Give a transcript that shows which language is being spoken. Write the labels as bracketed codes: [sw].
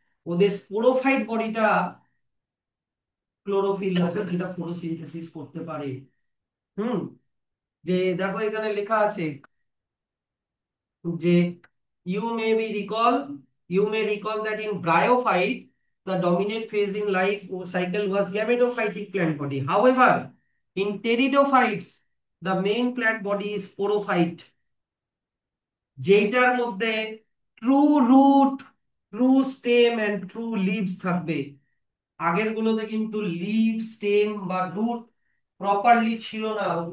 [bn] ওদের স্পোরোফাইট বডিটা ক্লোরোফিল আছে যেটা ফটোসিনথেসিস করতে পারে। হুম। যে দেখো এখানে লেখা আছে যে [en] you may be recall you may recall that in bryophyte the dominant phase in life cycle was gametophytic plant body. However, in pteridophytes the main plant body is sporophyte, [bn] যেটার মধ্যে true root, true stem and true leaves থাকবে। আগের গুলোতে কিন্তু leave stem বা root properly ছিল না।